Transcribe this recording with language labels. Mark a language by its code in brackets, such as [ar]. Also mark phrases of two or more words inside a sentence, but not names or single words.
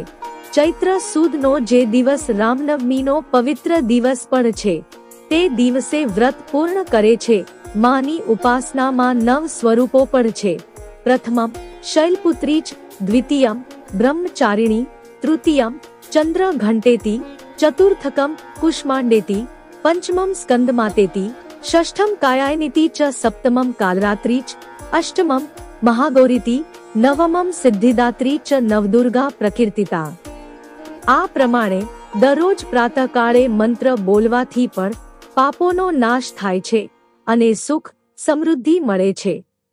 [gu] ચૈત્ર સુદનો જે દિવસ રામનવમીનો પવિત્ર દિવસ પણ છે તે દિવસે વ્રત પૂર્ણ કરે છે। માની ઉપાસનામાં 9 સ્વરૂપો પણ છે। [sa] પ્રથમમ શૈલપુત્રી ચ, દ્વિતીયમ બ્રહ્મચારિણી, તૃતીયમ ચંદ્ર ઘંટેતી, ચતુર્થકમ કુષ્માંડેતી, पंचमम स्कंदमातेति, षष्ठम कायायनिति च, सप्तमम कालरात्रि च, अष्टमम महागौरीति, नवमम सिद्धिदात्री च नवदुर्गा प्रकीर्तिता। [gu] આ પ્રમાણે દરરોજ પ્રાતઃકાળે મંત્ર બોલવાથી પણ પાપોનો નાશ થાય છે અને સુખ સમૃદ્ધિ મળે છે।